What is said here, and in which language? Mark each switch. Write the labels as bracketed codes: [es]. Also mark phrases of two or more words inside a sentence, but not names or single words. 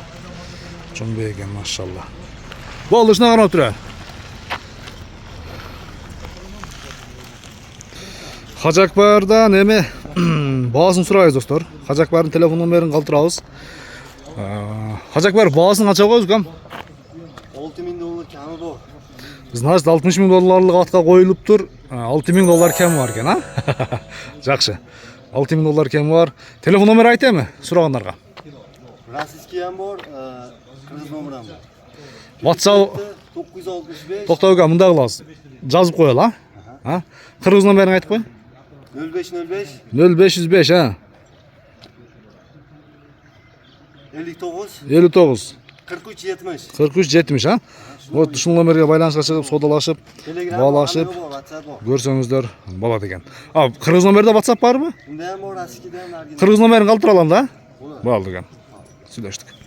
[ky] Чоң бээ экен, машалла. Балды ушуна карап тура. Хажакбардан эми баасын сурайбыз достор. Хажакбардын телефон номерин калтырабыз. Хажакбар баасын канча коебуз кам? [uz] 6 ming dollar kami bor. [ky] Значит, 60 миң долларлык атка коюлуптур. 6 миң доллар кем бар экен, Жакшы. 6 миң доллар кем бар. Телефон номер айтайбы сурагандарга? [uz] Российский ham bor, kırgız nomer ham bor. WhatsApp 965 [ky] Токтоо ка мындай кылабыз. Жазып коелу, Кыргыз номерин айтып кой. 0505 0505, 59 59 43 70. 43 70, Вот ушул номерге байланышка чыгып, содалашып, баалашып көрсөңүздөр болот экен. Кыргыз номерде WhatsApp барбы? [uz] Unda ham bor, Российскийде ham. [ky] Кыргыз номерин калтыра алам да? Болду экен. Сүйлөштүк.